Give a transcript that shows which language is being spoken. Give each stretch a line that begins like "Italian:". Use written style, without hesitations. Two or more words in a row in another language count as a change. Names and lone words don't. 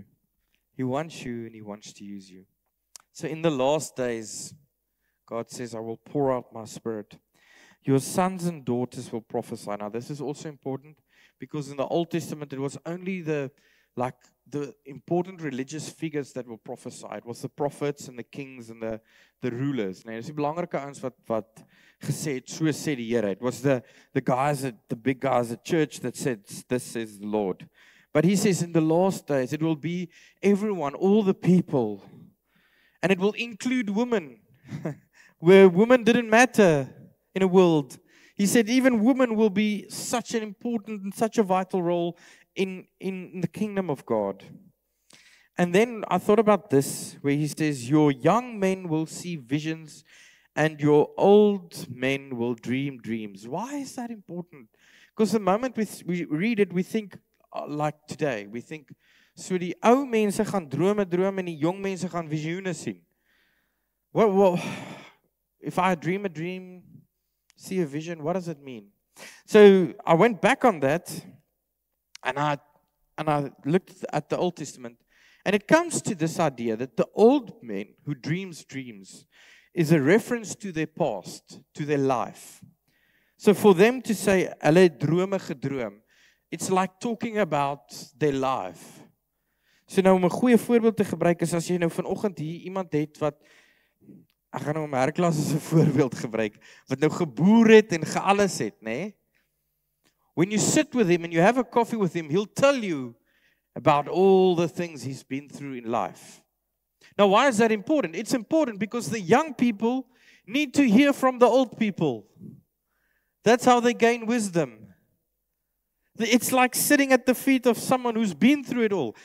English: He wants you and He wants to use you. So in the last days, God says, I will pour out my Spirit. Your sons and daughters will prophesy. Now, this is also important because in the Old Testament, it was only the important religious figures that will prophesy. It was the prophets and the kings and the rulers.
Afrikaans: Nee, dis die belangrike ouens wat gesê het, so sê die Here.
English: It was the guys, the big guys at church that said, this says the Lord. But He says in the last days, it will be everyone, all the people. And it will include women, where women didn't matter in a world. He said even women will be such an important and such a vital role in the kingdom of God. And then I thought about this, where He says, your young men will see visions and your old men will dream dreams. Why is that important? Because the moment we read it, we think like today. We think,
Afrikaans: so die ou mense gaan drome droom en die jong mense gaan visioene sien.
English: Well, if I dream a dream, see a vision, what does it mean? So I went back on that, and I looked at the Old Testament, and it comes to this idea that the old men who dreams dreams is a reference to their past, to their life. So for them to say,
Afrikaans: hulle het drome gedroom,
English: it's like talking about their life.
Afrikaans: So nou om 'n goeie voorbeeld te gebruik is as jy nou vanoggend hier iemand het wat ek gaan nou Herklas as 'n voorbeeld gebruik wat nou geboer het en gealles het, nê? Nee?
English: When you sit with him and you have a coffee with him, he'll tell you about all the things he's been through in life. Now, why is that important? It's important because the young people need to hear from the old people. That's how they gain wisdom. It's like sitting at the feet of someone who's been through it all.